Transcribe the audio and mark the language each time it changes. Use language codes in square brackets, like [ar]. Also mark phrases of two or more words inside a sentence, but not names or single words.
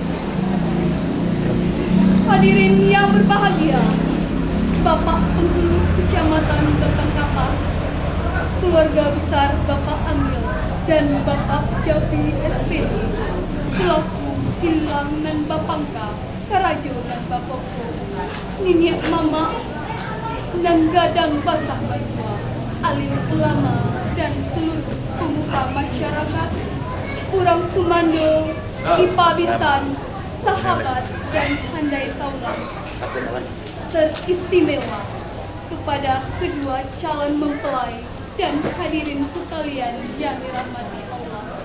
[id] Hadirin yang berbahagia, Bapak Penghulu Kecamatan Batang Kapas, keluarga besar Bapak Amril dan Bapak Jafri SPD, selaku Silang dan Bapangka, Karajo dan Bapoko, Niniak Mama dan Gadang Basah Batua, alim ulama dan seluruh pemuka masyarakat, Kurang Sumando, Ipa Bisan, sahabat dan handai taulan teristimewa kepada kedua calon mempelai dan hadirin sekalian yang dirahmati Allah.